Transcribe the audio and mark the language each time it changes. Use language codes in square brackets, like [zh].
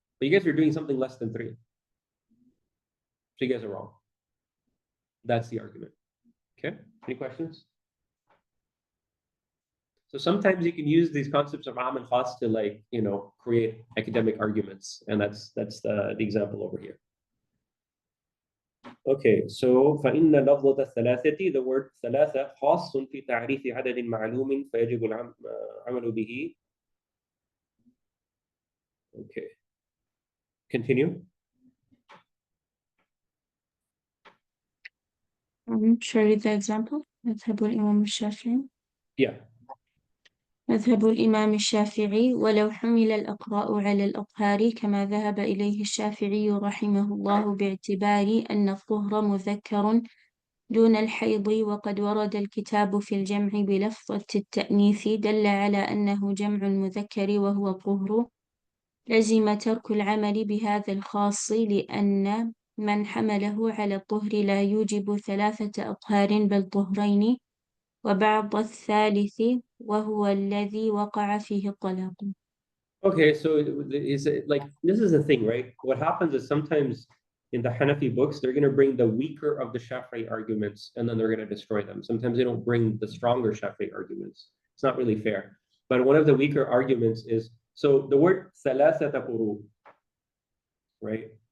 [en] But you guys are doing something less than 3. So you guys are wrong. That's the argument. Okay, any questions? So sometimes you can use these concepts of am and khas to, like, you know, create academic arguments. And that's the example over here. Okay, so [ar] فإن لفظة الثلاثة, [en] the word [ar] ثلاثة خاص في تعريف عدد معلوم فيجب العمل به. [en] Okay, continue. Shall I read the example? [ar] مذهب الإمام الشافعي. [en] Yeah. [ar] مذهب الإمام الشافعي ولو حمل الأقراء على الأطهار كما ذهب إليه الشافعي رحمه الله باعتبار أن الطهر مذكر دون الحيض وقد ورد الكتاب في الجمع بلفظة التأنيث دل على أنه جمع المذكر وهو الطهر لزم ترك العمل بهذا الخاص لأن من حمله على الطهر لا يوجب 3 أطهار بل طهرين وبعض الثالث وهو الذي وقع فيه الطلاق. [en] Okay, so is it like, this is the thing, right? What happens is sometimes in the Hanafi books, they're going to bring the weaker of the Shafi'i arguments and then they're going to destroy them. Sometimes they don't bring the stronger Shafi'i arguments. It's not really fair. But one of the weaker arguments is, so the word [ar] ثلاثة قروء, [en] right?